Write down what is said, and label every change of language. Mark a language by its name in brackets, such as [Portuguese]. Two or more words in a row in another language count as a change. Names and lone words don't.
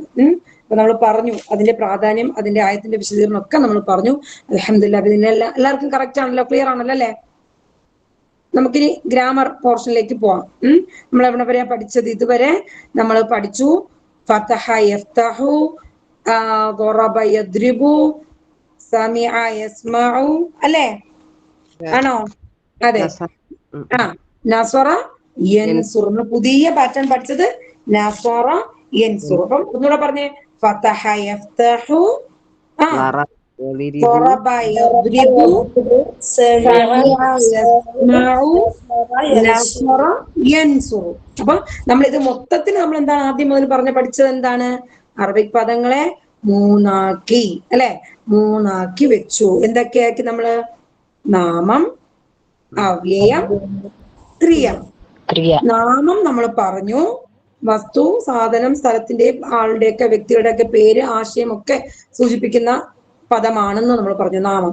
[Malayalam] അപ്പൊ നമ്മൾ പറഞ്ഞു അതിന്റെ പ്രാധാന്യം, അതിന്റെ ആയത്തിന്റെ വിശദീകരണം ഒക്കെ നമ്മൾ പറഞ്ഞു. അൽഹംദുലില്ലാ. ഇതിനെ എല്ലാവർക്കും കറക്റ്റ് ആണല്ലോ? ക്ലിയർ ആണല്ലോ അല്ലെ? നമുക്കിനി ഗ്രാമർ പോർഷനിലേക്ക് പോവാം. നമ്മൾ എവിടെ വരെ പഠിച്ചത്? ഇതുവരെ നമ്മൾ പഠിച്ചു [Arabic] فتح يفتح, ضرب يضرب, سمع يسمع അല്ലേ? [Malayalam] ആണോ? അതെ. [Arabic] نصر ينصر. [Malayalam] പുതിയ പാറ്റേൺ പഠിച്ചത് [Arabic] نصر ينصر. [Malayalam] അപ്പം ഒന്നുകൂടെ പറഞ്ഞേ. [Arabic] فتح يفتح, ضرب يضرب, سمع يسمع, نصر ينصر. [Malayalam] അപ്പൊ നമ്മൾ ഇത് മൊത്തത്തിൽ നമ്മൾ എന്താണ് ആദ്യം മുതൽ പഠിച്ചത്? എന്താണ്? അറബിക് പദങ്ങളെ മൂന്നാക്കി അല്ലെ? മൂന്നാക്കി വെച്ചു. എന്തൊക്കെയാക്കി നമ്മള്? നാമം, അവ്യയം, ക്രിയ. നാമം നമ്മൾ പറഞ്ഞു, വസ്തു, സാധനം, സ്ഥലത്തിന്റെയും ആളുടെയൊക്കെ വ്യക്തികളുടെയൊക്കെ പേര്, ആശയം ഒക്കെ സൂചിപ്പിക്കുന്ന പദമാണെന്ന് നമ്മൾ പറഞ്ഞു നാമം.